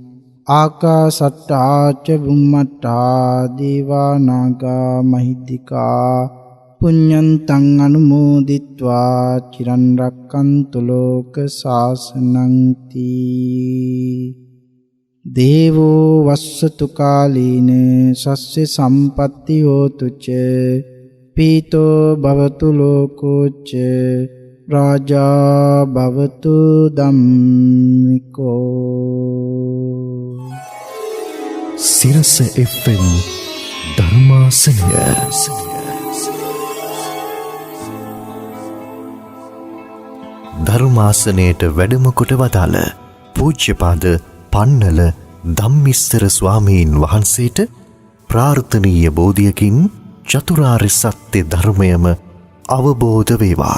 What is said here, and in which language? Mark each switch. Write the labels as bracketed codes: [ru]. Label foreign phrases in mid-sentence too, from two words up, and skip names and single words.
[pi] ආකාශට්ඨා ච බුම්මට්ඨා දේවා නාග මහිද්దికා පුඤ්ඤන්තං අනුමෝදිත්වා චිරන් රැක්කන්තු ලෝක ශාසනං තී. දේවෝ වස්සතු කාලීන සස්්‍ය සම්පත්ති හෝතු ච පීතෝ භවතු ලෝකෝ ච රාජා භවතු ධම්මිකෝ. [si] සිරස FM ධර්මාසනය ධර්මාසනයට වැඩම කොට වදාළ පූජ්‍යපාද පන්නල ධම්මිස්තර ස්වාමීන් වහන්සේට ප්‍රාර්ථනීය බෝධියකින් චතුරාර්ය සත්‍ය ධර්මයම අවබෝධ වේවා.